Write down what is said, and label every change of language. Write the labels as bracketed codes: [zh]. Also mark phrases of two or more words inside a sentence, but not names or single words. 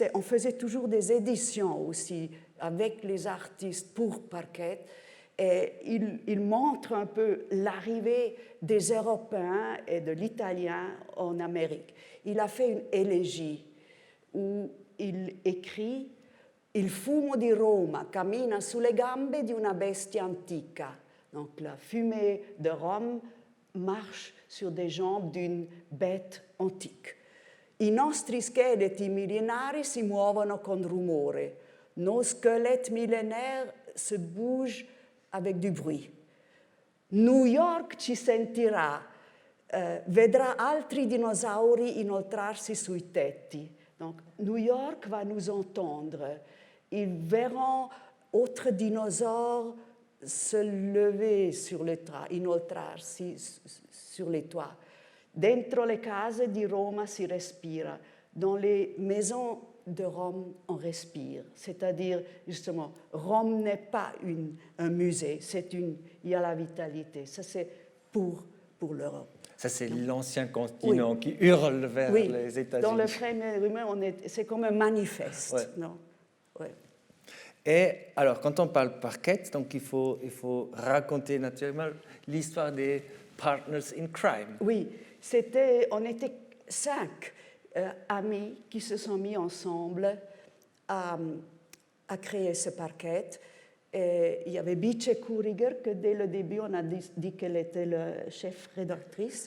[fr] On faisait toujours des éditions aussi avec les artistes pour Parquet. Et il montre un peu l'arrivée des Européens et de l'Italien en Amérique. Il a fait une élégie où il écrit « [it] Il fumo di Roma cammina sulle gambe di una bestia antica ». [fr] Donc la fumée de Rome marche sur des jambes d'une bête antique. [it] I nostri scheletri millenari si muovono con rumore. [fr] Nos squelettes millénaires se bougent avec du bruit. [it] New York ci sentirà, vedrà altri dinosauri inoltrarsi sui tetti. [fr] Donc, New York va nous entendre. Ils verront autres dinosaures se lever sur le toit, inoltrarsi sur les toits. [it] Dentro le case di Roma si respira. [fr] Dans les maisons de Rome, on respire. C'est-à-dire, justement, Rome n'est pas un musée, il y a la vitalité. Ça, c'est pour l'Europe. Ça, c'est l'ancien continent qui hurle vers les États-Unis. Dans le premier humain, c'est comme un manifeste. Non? Ouais. Et alors, quand on parle Parquet, donc il faut raconter naturellement l'histoire des [en] partners in crime. [fr] Oui, on était 5 amis qui se sont mis ensemble à créer ce Parquet. Et il y avait Bice Kuriger, que dès le début, on a dit qu'elle était le chef rédactrice.